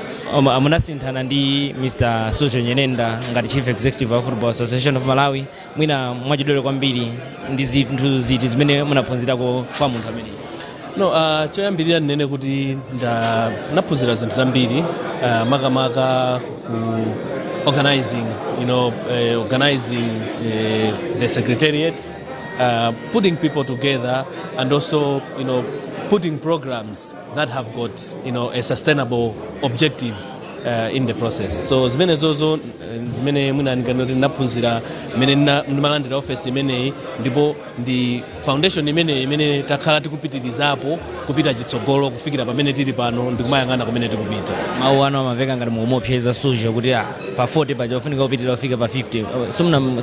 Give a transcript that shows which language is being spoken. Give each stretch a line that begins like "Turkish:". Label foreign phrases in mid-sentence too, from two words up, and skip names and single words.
Nyanja: Amunasinthana ndi Mr. Saulos Nyirenda ngati
English: Chief Executive of Football Association of Malawi.
Nyanja: Mwina mwachidole kwambiri ndi zinthu ziti zimene munaphunzirako kwa munthu amene. Choyambirira nene kuti naphunzira zinthu zambiri makamaka ku
English: organizing, organizing the secretariat, putting people together and also, putting programs that have got, a sustainable objective in the process.
Nyanja: So zimene zozo zimene mwina ndikanoti naphunzira imene ndimalandira office imeneyi ndipo ndi foundation imene takhala tikupitirizapo kupita chitsogolo kufikira pamene tili pano ndikumayang'ana kumene tikupita. Mawu ano amaveka ngati momopyeza Suzgo kuti pa 40 paja ufunika kupitirira ufika pa 50.